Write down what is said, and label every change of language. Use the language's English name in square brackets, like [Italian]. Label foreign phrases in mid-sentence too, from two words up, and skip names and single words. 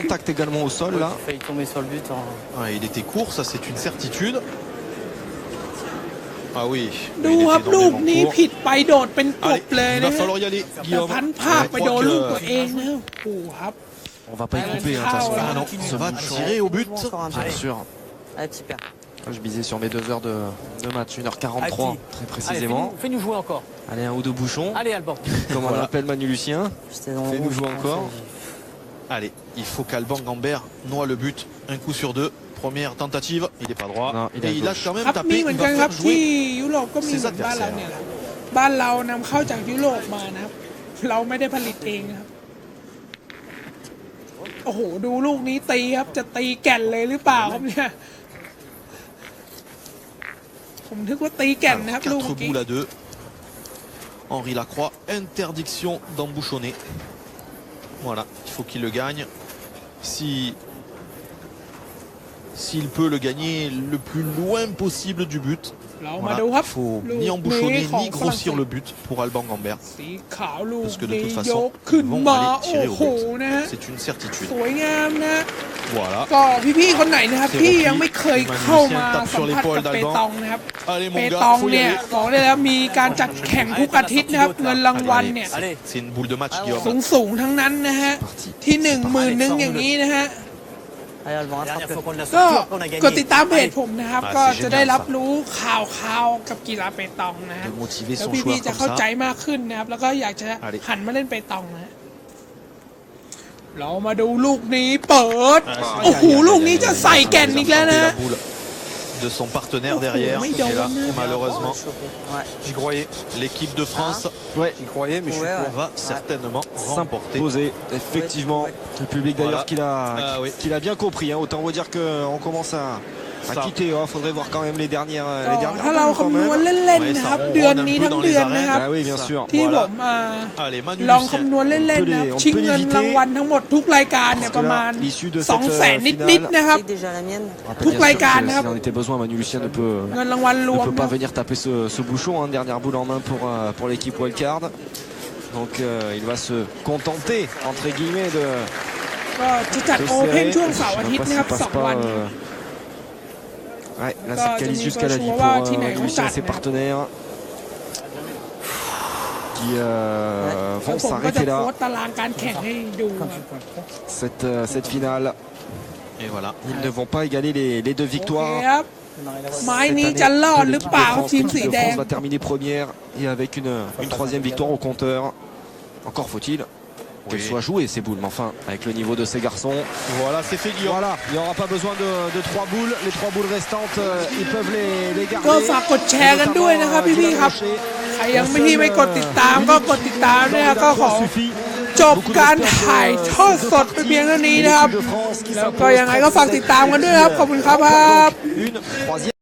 [French] Contact également au sol là. Failli tomber sur le but. Ah, il était court, ça c'est une certitude. Ah oui. [Thai] ดูครับลูกนี้ผิดไปโดดเป็นก [French] Allez, [Thai] บเลย [French] il [Thai] นะ [French] va falloir y aller, [Thai] แต่ [French] Guillaume. [Thai] พันภาคไปโดนลูกตัวเองนะโอ้โหครับ [French] On va pas y couper, hein, de toute façon. Ah non, ça va tirer au but. Bien sûr. Allez, petit père. Je misais sur mes 2 heures de match, 1h43 très précisément. Fais-nous jouer encore. Allez, un ou deux bouchons. Allez, Alban. Comme on l'appelle Manu Lucien. Fais-nous jouer encore. Allez, il faut qu'Alban Gambert noie le but. Un coup sur deux. Première tentative, il n'est pas droit. Non, il est et à il a gauche. quand même [Thai] ครับมี [French] tapé. [Thai] เหมือ [French] Il [Thai] นกัน [French] va [Thai] ครับ [French] faire [Thai] ที่ [French] jouer [Thai] ยุโรปก็มีเหมือนบ้านเราเนี่ยแหละบ้านเรานำเข้าจากยุโรปมานะครับ เราไม่ได้ผลิตเองนะครับโอ้โหดูลูกนี้ตีครับจะตีแก่นเลยหรือเปล่าครับเนี่ยผมนึกว่าตีแก่นนะครับลูก 4 เมื่อกี้ [French] boules à 2. Henri Lacroix, interdiction d'embouchonner. Voilà, il faut qu'il le gagne. S'il peut le gagner le plus loin possible du but. [Thai] เรามา [French] Voilà, [Thai] ดูครับ [French] il faut [Thai] ลูก [French] ni [Thai] นี้ [French] embouchonner [Thai] ของ [French] ni [Thai] ฝรั่งเศ [French] grossir [Thai] ส [French] le but pour Alban Gambert. [Thai] สีขาวลูก [French] Parce que de [Thai] นี้ [French] toute [Thai] ย [French] façon, [Thai] กขึ้น [French] ils vont [Thai] มา [French] aller [Thai] โอ้ [French] tirer [Thai] โห [French] au but. [Thai] นะฮะ [French] C'est une certitude. [Thai] สวยงามนะ [French] Voilà. [Thai] ก็พี่ๆคนไหนนะครับ [French] C'est [Thai] ที่ [French] repris. [Thai] ยังไม่เคยเข้ามา [French] Tape [Thai] สั [French] sur [Thai] มผัส [French] l'épaule [Thai] กับเป [French] d'Alban. [Thai] ตองนะครับ [French] Allez [Thai] เป [French] mon [Thai] ตอง [French] gars, faut y [Thai] เนี่ย [French] aller. [Thai] บอกได้แล้วมีการจัดแข่งทุกอาทิตย์นะครับ เงินรางวัลเนี่ย [French] C'est une boule de match, [Thai] สูง [French] Guillaume. [Thai] สูงๆทั้งนั้นนะฮะ ที่10,000อย่างนี้นะฮะ [French] Allez, Alban, La dernière fois rattrape-le. qu'on l'a [Thai] ก็ [French] sorti, après on a [Thai] กด [French] gagné. [Thai] ติดตามเพจผมนะครับ [French] Ah, [Thai] ก็ [French] c'est [Thai] จะได้ [French] génial, [Thai] รับ [French] ça. [Thai] รู้ข่าวกับกีฬาเปตองนะฮะ [French] De motiver [Thai] แล้ว [French] son [Thai] พี่ [French] joueur [Thai] ๆจะ [French] comme [Thai] เข้าใจ [French] ça. [Thai] มากขึ้นนะครับ แล้วก็อยากจะ [French] Allez. [Thai] หันมาเล่นเปตองนะฮะเรามาดูลูกนี้เปิดโอ้โหลูกนี้จะใส่แก่นอีกแล้วนะ [French] de son partenaire derrière qui est là malheureusement J'y croyais. l'équipe de France J'y croyais, mais je suis va certainement remporter. Poser effectivement le public d'ailleurs qu'il a bien compris, hein. Autant vous dire qu'on commence à quitter. Il faudrait voir quand même les dernières [Thai] ถ้าเราคำนวณเล่นๆนะครับเดือนนี้ทั้งเดือนนะครับ [French] oui bien sûr [Thai] ที่ผมลองคำนวณเล่นๆนะชิงเงินรางวัลทั้งหมดทุกรายการเนี่ยประมาณ 200,000 นิดๆนะครับทุกรายการนะครับ [French] s'il en était besoin, Manu Lucien ne peut [Thai] เงินรางวัลรวม [French] pas venir taper ce bouchon, hein. Dernière boule en main pour l'équipe Wildcard. Donc il va se contenter entre guillemets de [Thai] ก็จะจัดโอเพ่นช่วงเสาร์อาทิตย์นะครับ2 วัน [French] Ouais, là ça qualifie jusqu'à la vie pour Manu Lucien et ses partenaires qui vont s'arrêter là. Cette finale. Et voilà. Ils ne vont pas égaler les 2 victoires. [Thai] ไม้นี้จะรอดหรือเปล่าทีมสีแดง [French] France va terminer première et avec une 3e victoire au compteur. Encore faut-il qu'elle soit jouée ces boules, mais enfin avec le niveau de ces garçons. Voilà, c'est fait Guillaume. Voilà, il n'y aura pas besoin de 3 boules. Les 3 boules restantes, ils peuvent les garder. [Thai] ก็ฝากกดแชร์กันด้วยนะครับพี่ๆครับใครยังไม่กดติดตามก็กดติดตามนะครับก็ขอจบการถ่ายทอดสดไปเพียงเท่านี้นะครับแล้วก็ยังไงก็ฝากติดตามกันด้วยครับขอบคุณครับ